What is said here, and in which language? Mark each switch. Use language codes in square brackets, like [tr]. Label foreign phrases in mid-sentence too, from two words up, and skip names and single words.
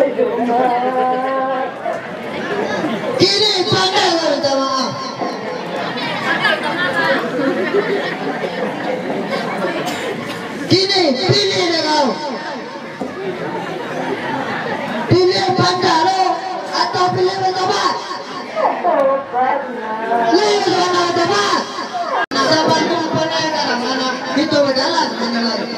[min] Kini pandai minta maaf. Kini pilih deh kau. [id] Pilih Bandaro atau pilih Betobat? [min] Pilih Betobat. [id] Sabarnya apa nih sekarang anak itu berjalan menjalan.